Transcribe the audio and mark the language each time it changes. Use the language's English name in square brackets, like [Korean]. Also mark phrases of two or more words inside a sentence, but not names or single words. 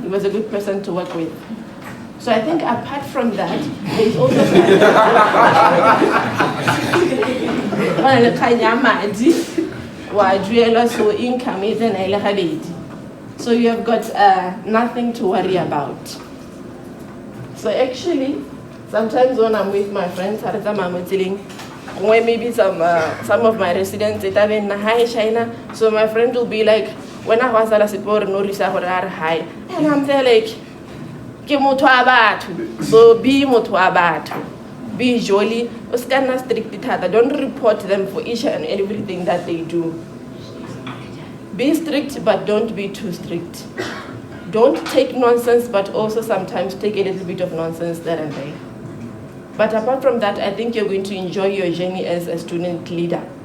[English] He was a good person to work with. So I think apart from that, there's also so you have got nothing to worry about. So actually, sometimes when I'm with my friends, when maybe some of my residents, hi China, so my friend will be like, when I was at Sipor, no research high, and I'm there like, [Southern Sotho] ke motho wa batho, [English] so be [Southern Sotho] motho wa batho, [English] be jolly, [Southern Sotho] o ska nna [English] strict thata, don't report them for each and everything that they do. Be strict, but don't be too strict. Don't take nonsense, but also sometimes take a little bit of nonsense there and there. But apart from that, I think you're going to enjoy your journey as a student leader.